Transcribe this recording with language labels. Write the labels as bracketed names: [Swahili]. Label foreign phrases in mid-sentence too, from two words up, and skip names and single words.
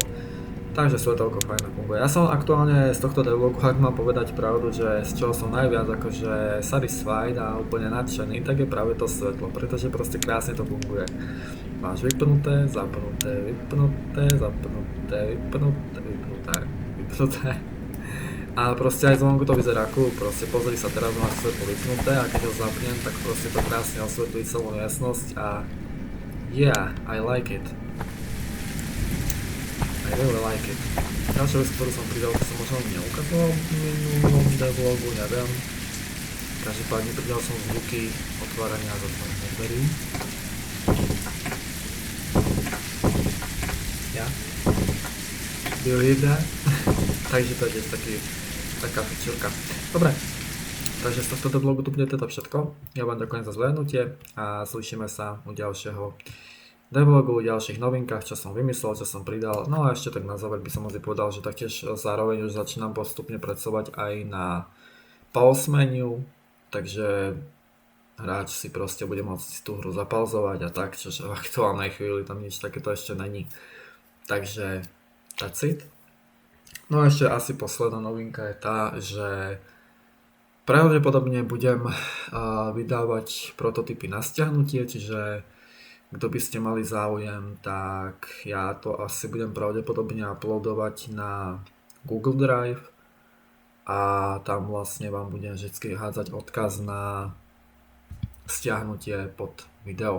[Slovak] Takže svetelko fajne funguje. Ja som aktuálne z tohto devlogu, ak mám povedať pravdu, že z čoho som najviac akože satisfied a úplne nadšený, tak je práve to svetlo, pretože proste krásne to funguje. Máš vypnuté, zapnuté, vypnuté. A proste aj zvonku to vyzerá cool, proste pozri sa, teraz máš svetlo vypnuté a keď ho zapnem, tak proste to krásne osvetlí celú miestnosť a [English] yeah, I like it. I really like it. [Slovak] Ďalšia vec, ktorú som pridal, to som možno neukazoval v minulom devlogu, neviem. Každopádne pridal som zvuky otvárania a zatvárania dverí. [English] Yeah. Do you hear that? [Slovak] Takže to je taká fičurka. Dobre. Takže z tohto devlogu tu bude teda všetko. Ja vám ďakujem za zhlédnutie a slyšíme sa u ďalšieho devlogu, u ďalších novinkách, čo som vymyslel, čo som pridal. No a ešte tak na záver by som asi povedal, že taktiež zároveň už začínam postupne pracovať aj na [English] pause menu, [Slovak] takže hráč si proste bude môcť tú hru zapauzovať a tak, čož v aktuálnej chvíli tam nič takéto ešte není. Takže [English] that's it. [Slovak] No a ešte asi posledná novinka je tá, že pravdepodobne budem vydávať prototypy na stiahnutie, čiže kto by ste mali záujem, tak ja to asi budem pravdepodobne uploadovať na Google Drive a tam vlastne vám budem vždy hádzať odkaz na stiahnutie pod video.